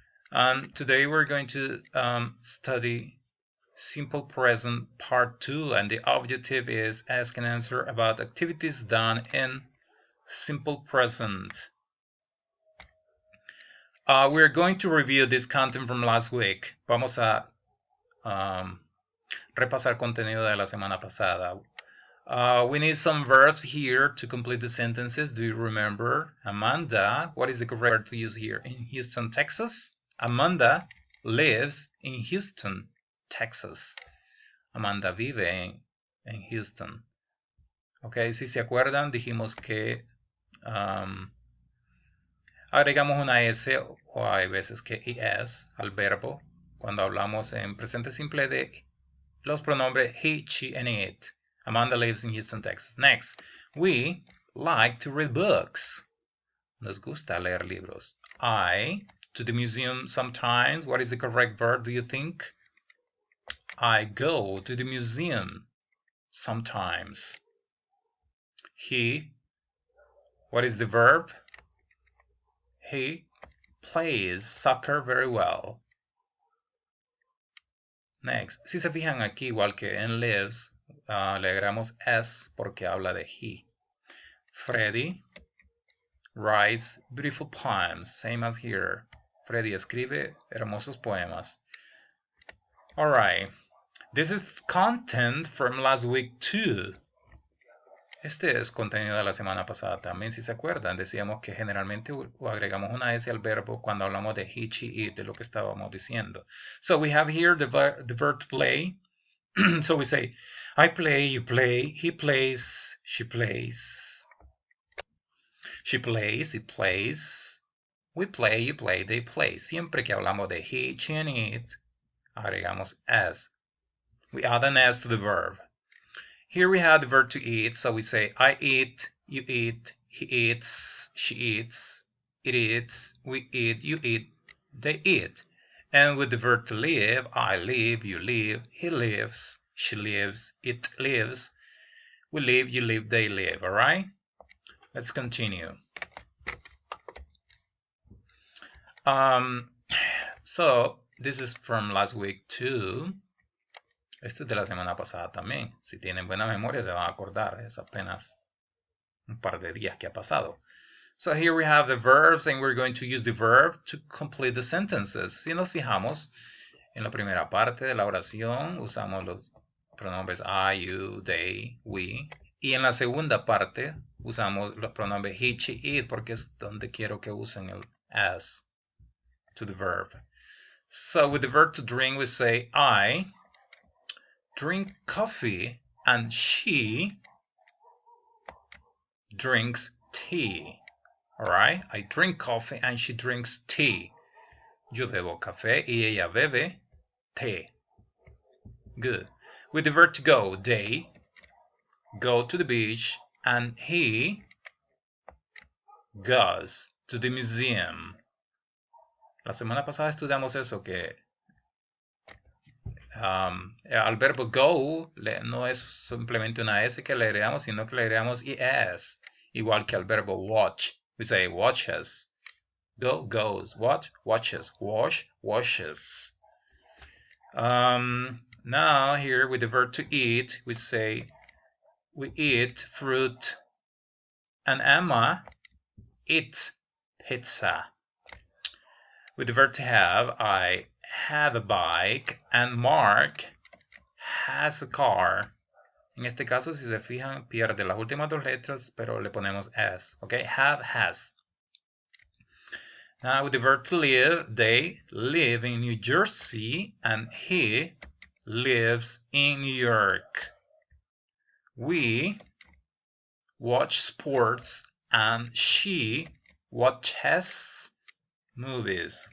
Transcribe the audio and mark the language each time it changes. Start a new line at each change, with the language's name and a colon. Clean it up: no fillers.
English: And today we're going to study Simple Present Part 2, and the objective is ask and answer about activities done in Simple Present. We're going to review this content from last week.
Spanish: Vamos a repasar contenido de la semana pasada.
English: We need some verbs here to complete the sentences. Do you remember? Amanda, what is the correct word to use here? In Houston, Texas? Amanda lives in Houston, Texas.
Spanish: Amanda vive en Houston. Ok, si se acuerdan, dijimos que agregamos una S o hay veces que es al verbo cuando hablamos en presente simple de los pronombres he, she, and it.
English: Amanda lives in Houston, Texas. Next, we like to read books.
Spanish: Nos gusta leer libros.
English: I, to the museum sometimes. What is the correct verb, do you think? I go to the museum sometimes. He, what is the verb? He plays soccer very well. Next,
Spanish: si se fijan aquí, igual que en lives, le agregamos s porque habla de he.
English: Freddy writes beautiful poems, same as here.
Spanish: Freddy escribe hermosos poemas.
English: Alright, this is content from last week too.
Spanish: Este es contenido de la semana pasada también, si se acuerdan. Decíamos que generalmente agregamos una S al verbo cuando hablamos de he, she, it, de lo que estábamos diciendo.
English: So we have here the verb to play. So we say, I play, you play, he plays, she plays. She plays, it plays. We play, you play, they play.
Spanish: Siempre que hablamos de he, she, and it, agregamos s.
English: We add an s to the verb. Here we have the verb to eat, so we say I eat, you eat, he eats, she eats, it eats, we eat, you eat, they eat. And with the verb to live, I live, you live, he lives, she lives, it lives, we live, you live, they live, alright? Let's continue. So this is from last week too.
Spanish: Este es de la semana pasada también. Si tienen buena memoria se van a acordar. Es apenas un par de días que ha pasado.
English: So here we have the verbs and we're going to use the verb to complete the sentences.
Spanish: Si nos fijamos, en la primera parte de la oración usamos los pronombres I, you, they, we. Y en la segunda parte usamos los pronombres he, she, it porque es donde quiero que usen el as to the verb.
English: So with the verb to drink we say I drink coffee and she drinks tea. Alright? I drink coffee and she drinks tea.
Spanish: Yo bebo café y ella bebe té.
English: Good. With the verb to go, they go to the beach and he goes to the museum.
Spanish: La semana pasada estudiamos eso, que al verbo go no es simplemente una S que le agregamos, sino que le agregamos es, igual que al verbo watch.
English: We say watches. Go, goes. Watch, watches. Wash, washes. Now here with the verb to eat, we say we eat fruit and Emma eats pizza. With the verb to have, I have a bike and Mark has a car.
Spanish: En este caso, si se fijan, pierde las últimas dos letras, pero le ponemos s.
English: Okay, have, has. Now with the verb to live, they live in New Jersey and he lives in New York. We watch sports and she watches movies.